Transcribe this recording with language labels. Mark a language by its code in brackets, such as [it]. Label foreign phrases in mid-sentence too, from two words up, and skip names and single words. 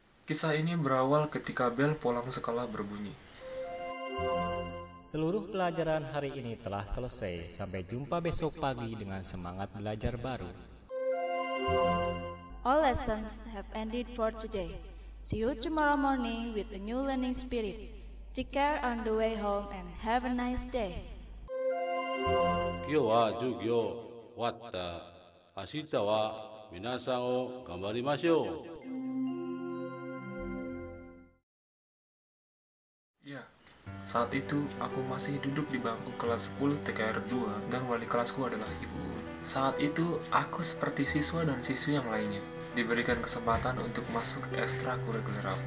[id] Kisah ini berawal ketika bel pulang sekolah berbunyi. Seluruh pelajaran hari ini telah selesai. Sampai jumpa besok pagi dengan semangat belajar baru. [en] All lessons have ended for today. See you tomorrow morning with a new learning spirit. Take care on the way home and have a nice day. [ja] 今日は授業終わった。明日は皆さんを頑張りましょう。 [id] Ya, saat itu aku masih duduk di bangku kelas 10 TKR 2 dan wali kelasku adalah ibu. Saat itu aku seperti siswa dan siswi yang lainnya diberikan kesempatan untuk masuk ekstrakurikuler apa.